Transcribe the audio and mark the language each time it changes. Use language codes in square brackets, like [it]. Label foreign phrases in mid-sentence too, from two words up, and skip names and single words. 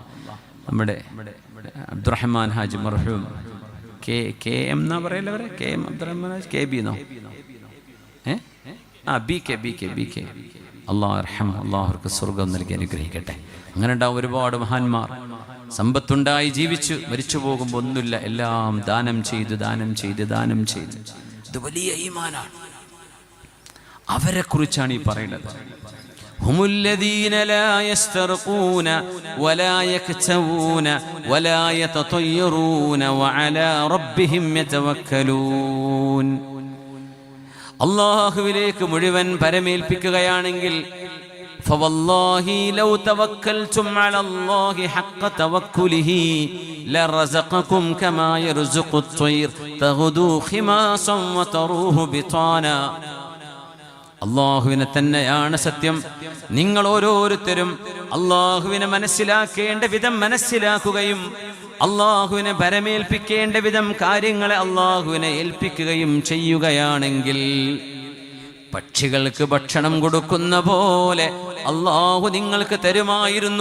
[ml] നമ്മുടെ അബ്ദുറഹ്മാൻ ഹാജി മർഹൂം കെ എം എന്നാ പറയല്ലേ അവരെ, കെ എം അബ്ദുറഹ്മാൻ ഹാജി, കെ ബി എന്നോ, ബി കെ അള്ളാഹുർക്ക് സ്വർഗം നൽകി അനുഗ്രഹിക്കട്ടെ. അങ്ങനെ ഉണ്ടാവും ഒരുപാട് മഹാന്മാർ. സമ്പത്തുണ്ടായി ജീവിച്ചു, മരിച്ചു പോകുമ്പോൾ ഒന്നുമില്ല, എല്ലാം ദാനം ചെയ്ത്. ഇത് വലിയ ഈമാനാണ്. അവരെ കുറിച്ചാണ് ഈ പറയുന്നത്. [ar] هم الذين لا يسترقون ولا يكتوون ولا يتطيرون وعلى ربهم يتوكلون. [ml] അല്ലാഹുവിലേക്ക് മുഴുവൻ പരമേൽപ്പിക്കുകയാണെങ്കിൽ [ar] فوالله لو توكلتم على الله حق توكله لرزقكم كما يرزق الطير تغدو خماصا وتروح بطانا. [ml] അള്ളാഹുവിനെ തന്നെയാണ് സത്യം. നിങ്ങൾ ഓരോരുത്തരും അള്ളാഹുവിനെ മനസ്സിലാക്കേണ്ട വിധം മനസ്സിലാക്കുകയും അള്ളാഹുവിനെ പരമേൽപ്പിക്കേണ്ട വിധം കാര്യങ്ങളെ അള്ളാഹുവിനെ ഏൽപ്പിക്കുകയും ചെയ്യുകയാണെങ്കിൽ, പക്ഷികൾക്ക് ഭക്ഷണം കൊടുക്കുന്ന പോലെ അള്ളാഹു നിങ്ങൾക്ക് തരുമായിരുന്നു.